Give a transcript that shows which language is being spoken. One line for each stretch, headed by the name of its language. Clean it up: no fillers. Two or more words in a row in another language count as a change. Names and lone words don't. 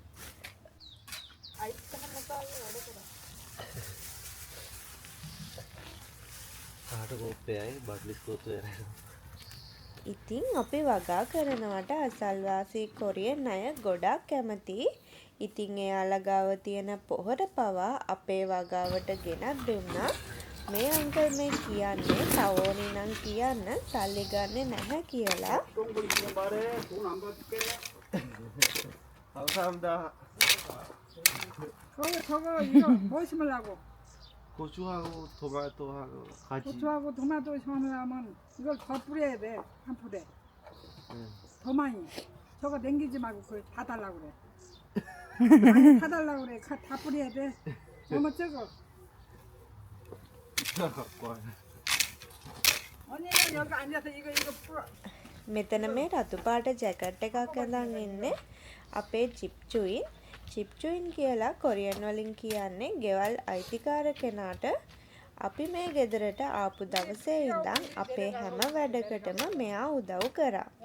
Sinhala: ඉතින් අපි වගා කරනවට අසල්වාසී කොරියන් අය ගොඩක් කැමතියි. ඉතින් එයාලා ගාව තියෙන පොහොර පවා අපේ වගාවට ගෙනත් දුන්නා. මේ අංකල් මේ කියන්නේ තවෝනි නම් කියන්න සල්ලි ගන්නෙ නැහැ කියලා.
Korean: 고추하고 토마토하고 같이. 고추하고 토마토 심으려면 이걸 더 뿌려야 돼. 한 푸대. 더 많이. 저거 남기지 말고 그걸 다 달라고 그래. 많이 다 달라고 그래. 다 뿌려야 돼. 너무 적어. 언니는 여기 앉아서 이거 풀어.
Sinhala: මෙතන මේ රතු පාට ජැකට් එකක් අඳන් ඉන්නේ අපේ චිප්චුයින්. චිප්චුයින් කියලා කොරියන් වලින් කියන්නේ ගෙවල් අයිතිකාර කෙනාට. අපි මේ ගෙදරට ආපු දවසේ ඉඳන් අපේ හැම වැඩකටම මෙයා උදව් කරා.